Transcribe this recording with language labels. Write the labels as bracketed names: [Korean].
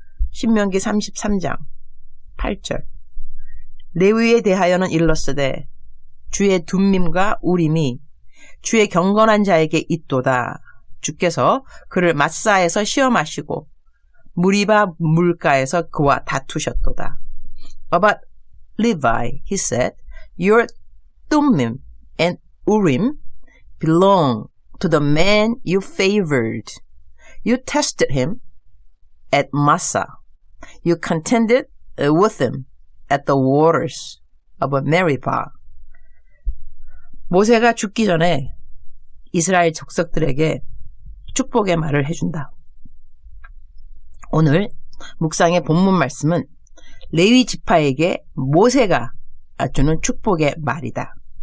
[Korean] 신명기 33장 8절. 레위에 대하여는 일렀으되 주의 둠밈과 우림이 주의 경건한 자에게 있도다. 주께서 그를 마사에서 시험하시고 무리바 물가에서 그와 다투셨도다. [English] About Levi, he said, your Thummim and Urim belong to the man you favored. You tested him at Massa. You contended with him at the waters of Meribah. [Korean] 모세가 죽기 전에 이스라엘 족속들에게 축복의 말을 해준다. 오늘 묵상의 본문 말씀은 레위 지파에게 모세가 주는 축복의 말이다.